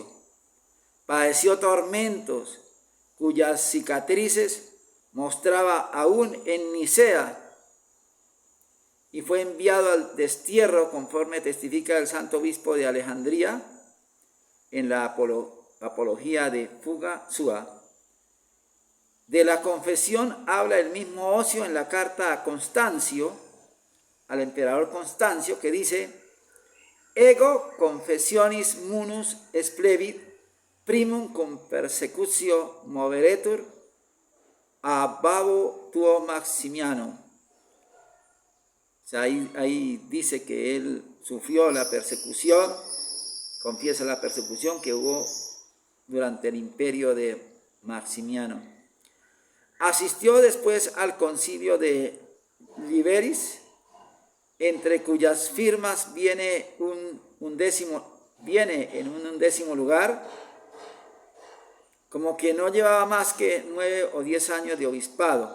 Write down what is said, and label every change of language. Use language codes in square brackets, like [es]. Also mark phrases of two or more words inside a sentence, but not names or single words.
[es] Padeció tormentos cuyas cicatrices mostraba aún en Nicea, y fue enviado al destierro, conforme testifica el santo obispo de Alejandría en la apología de Fuga Sua. De la confesión habla el mismo Ocio en la carta a Constancio, al emperador Constancio, que dice: [la] ego confessionis munus esplevit primum cum persecutio moveretur a babo tuo Maximiano. [es] O sea, ahí dice que él sufrió la persecución, confiesa la persecución que hubo durante el imperio de Maximiano. Asistió después al concilio de Liberis, entre cuyas firmas viene en un undécimo lugar, como que no llevaba más que 9 o 10 años de obispado.